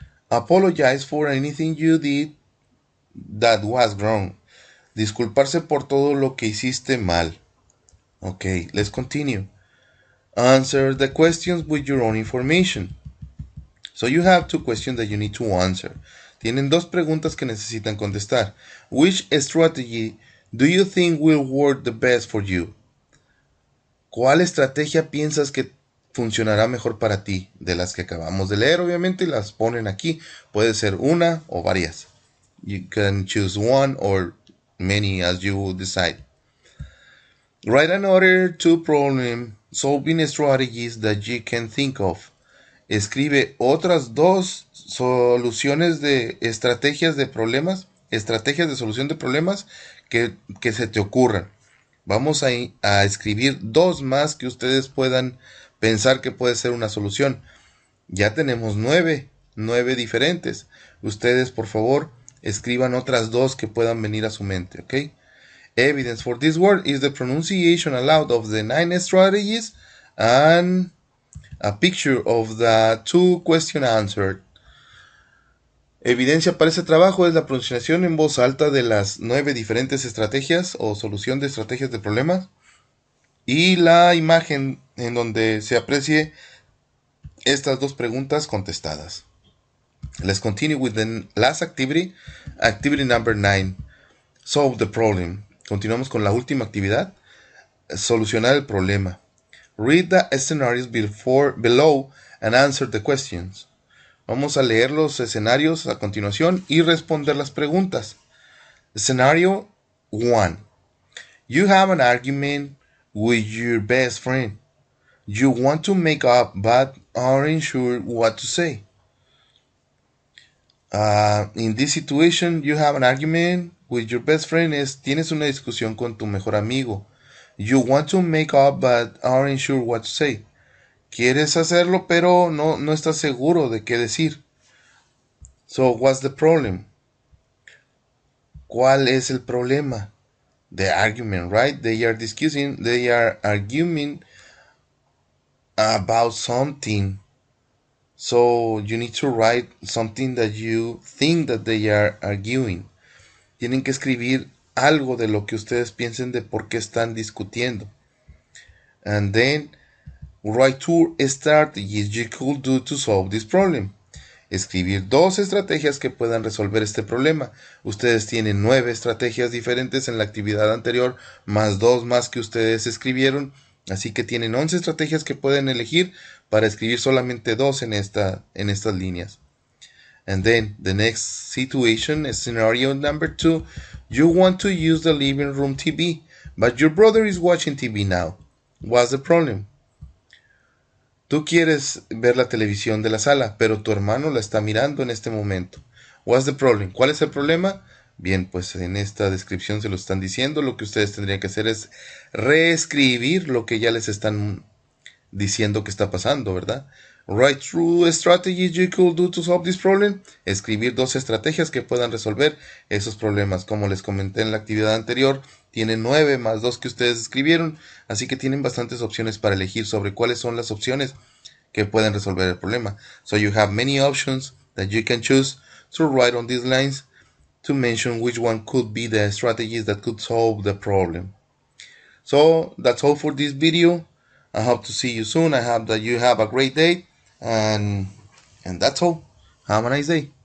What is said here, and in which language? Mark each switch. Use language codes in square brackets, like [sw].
[en] Apologize for anything you did that was wrong. [es] Disculparse por todo lo que hiciste mal. [en] Okay, let's continue. Answer the questions with your own information. So you have two questions that you need to answer. [es] Tienen dos preguntas que necesitan contestar. [en] Which strategy do you think will work the best for you? [es] ¿Cuál estrategia piensas que funcionará mejor para ti? De las que acabamos de leer, obviamente, las ponen aquí. Puede ser una o varias. [en] You can choose one or many as you decide. Write another two problem-solving strategies that you can think of. [es] Escribe otras dos soluciones de estrategias de problemas, estrategias de solución de problemas que se te ocurran. Vamos a escribir dos más que ustedes puedan pensar que puede ser una solución. Ya tenemos nueve diferentes. Ustedes, por favor, escriban otras dos que puedan venir a su mente, ¿ok? [en] Evidence for this word is the pronunciation aloud of the 9 strategies and a picture of the two questions answered. [es] Evidencia para ese trabajo es la pronunciación en voz alta de las 9 diferentes estrategias o solución de estrategias de problemas y la imagen en donde se aprecie estas dos preguntas contestadas. [en] Let's continue with the last activity, activity number 9, solve the problem. [es] Continuamos con la última actividad, solucionar el problema. [en] Read the scenarios below and answer the questions. [es] Vamos a leer los escenarios a continuación y responder las preguntas. [en] Scenario 1. You have an argument with your best friend. You want to make up but aren't sure what to say. In this situation, you have an argument with your best friend. [es] Tienes una discusión con tu mejor amigo. [en] You want to make up but aren't sure what to say. [es] Quieres hacerlo, pero no estás seguro de qué decir. [en] So, what's the problem? [es] ¿Cuál es el problema? [en] The argument, right? They are arguing about something. So, you need to write something that you think that they are arguing. [es] Tienen que escribir algo de lo que ustedes piensen de por qué están discutiendo. [en] And then, write two strategies you could do to solve this problem. [es] Escribir dos estrategias que puedan resolver este problema. Ustedes tienen 9 estrategias diferentes en la actividad anterior, más 2 más que ustedes escribieron. Así que tienen 11 estrategias que pueden elegir para escribir solamente 2 en estas líneas. [en] And then, the next situation is scenario number 2. You want to use the living room TV, but your brother is watching TV now. What's the problem? [es] Tú quieres ver la televisión de la sala, pero tu hermano la está mirando en este momento. [en] What's the problem? [es] ¿Cuál es el problema? Bien, pues en esta descripción se lo están diciendo. Lo que ustedes tendrían que hacer es reescribir lo que ya les están diciendo que está pasando, ¿verdad? [en] Write two strategies you could do to solve this problem. [es] Escribir 2 estrategias que puedan resolver esos problemas. Como les comenté en la actividad anterior, tienen 9 más 2 que ustedes escribieron, así que tienen bastantes opciones para elegir sobre cuáles son las opciones que pueden resolver el problema. [en] So you have many options that you can choose to write on these lines to mention which one could be the strategies that could solve the problem. So that's all for this video. I hope to see you soon. I hope that you have a great day, and that's all. Have a nice day.